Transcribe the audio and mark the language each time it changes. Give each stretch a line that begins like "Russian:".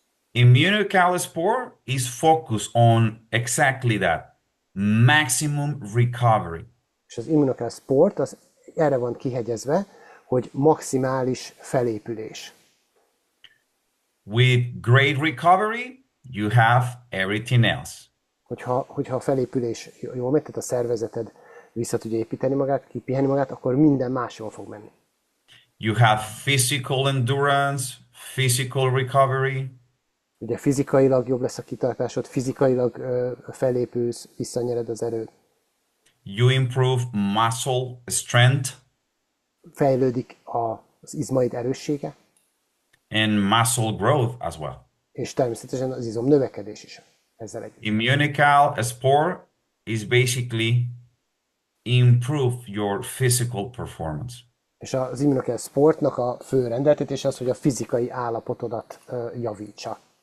English: Immunocal sport is focused on exactly that, maximum recovery.
Hungarian: És az immunokál sport az erre van kihegyezve, hogy maximális felépülés.
English: With great recovery, you have everything else.
Hungarian: Hogyha a felépülés jól megy, tehát a szervezeted vissza tudja építeni magát, kipiheni magát, akkor minden más jól fog menni.
English: You have physical endurance, physical recovery.
Hungarian: Ugye fizikailag jobb lesz a kitartásod, fizikailag felépülsz, visszanyered az erőt.
English: You improve muscle strength
Hungarian: Fejlődik az izmaid erőssége,
English: and muscle growth as well.
Hungarian: és természetesen az izom növekedés is ezzel együtt.
English: Immunical sport is basically improve your physical performance.
Hungarian: És az immunokál sportnak a fő rendeltetése az, hogy a fizikai állapotodat javítsa.